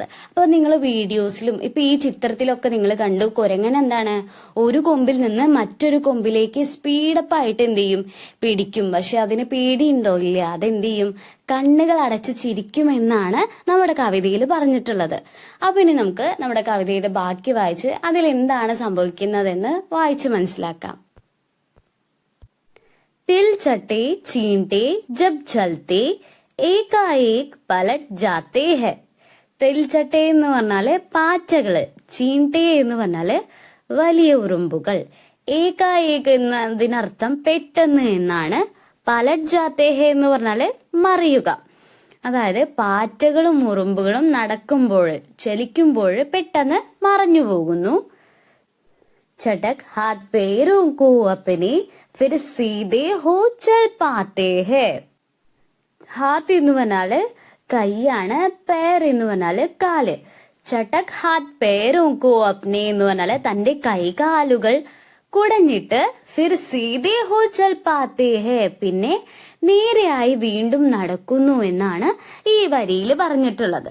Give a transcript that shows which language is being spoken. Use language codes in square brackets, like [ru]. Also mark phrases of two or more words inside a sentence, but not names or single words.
[ml] അപ്പൊ നിങ്ങൾ വീഡിയോസിലും ഇപ്പൊ ഈ ചിത്രത്തിലൊക്കെ നിങ്ങൾ കണ്ടു, കുരങ്ങൻ എന്താണ്, ഒരു കൊമ്പിൽ നിന്ന് മറ്റൊരു കൊമ്പിലേക്ക് സ്പീഡപ്പായിട്ട് എന്ത് ചെയ്യും, പിടിക്കും. പക്ഷെ അതിന് പേടിയുണ്ടോ, ഇല്ല, അതെന്ത് ചെയ്യും, കണ്ണുകൾ അടച്ച് ചിരിക്കും എന്നാണ് നമ്മുടെ കവിതയിൽ പറഞ്ഞിട്ടുള്ളത്. അപ്പൊ ഇനി നമുക്ക് നമ്മുടെ കവിതയുടെ ബാക്കി വായിച്ച് അതിൽ എന്താണ് സംഭവിക്കുന്നതെന്ന് വായിച്ച് മനസ്സിലാക്കാം. [hi] तिल चटे चींटे जब चलते एकाएक पलट जाते हैं. [ml] തിൽച്ചട്ടെ എന്ന് പറഞ്ഞാല് പാറ്റകള്, ചീണ്ടെ എന്ന് പറഞ്ഞാല് വലിയ ഉറുമ്പുകൾ, ഏകാഏക് എന്നതിനർത്ഥം പെട്ടെന്ന് എന്നാണ്. [hi] पलट जाते हैं [ml] എന്ന് പറഞ്ഞാല് മറിയുക, അതായത് പാറ്റകളും ഉറുമ്പുകളും നടക്കുമ്പോൾ, ചലിക്കുമ്പോൾ പെട്ടെന്ന് മറഞ്ഞു പോകുന്നു. [hi] चटक हाथ पैरों को अपने फिर सीधे हो चल पाते हैं. [ml] ഹാത്ത് എന്ന് പറഞ്ഞാല് കൈയാണ്, പേർ എന്ന് പറഞ്ഞാല് കാല്. [hi] चटक हाथ पैरों को अपने [ml] എന്ന് പറഞ്ഞാല് തന്റെ കൈകാലുകൾ കുടഞ്ഞിട്ട് [hi] फिर सीधे हो चल पाते हैं, [ml] പിന്നെ നേരെയായി വീണ്ടും നടക്കുന്നു എന്നാണ് ഈ വരിയിൽ പറഞ്ഞിട്ടുള്ളത്.